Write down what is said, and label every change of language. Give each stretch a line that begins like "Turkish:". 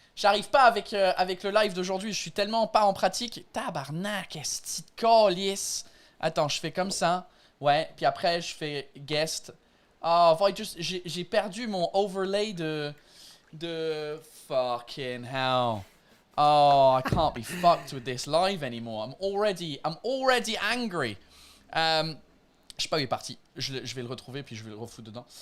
French: J'arrive pas avec le live d'aujourd'hui. Je suis tellement pas en pratique. Tabarnak, est-ce que calice. Attends, je fais comme ça. Ouais, puis après, je fais guest. Oh, j'ai perdu mon overlay de
English: fucking hell. Oh, I can't be fucked with this live anymore. I'm already angry.
French: Je sais pas où il est parti. Je vais le retrouver puis je vais le refoutre dedans.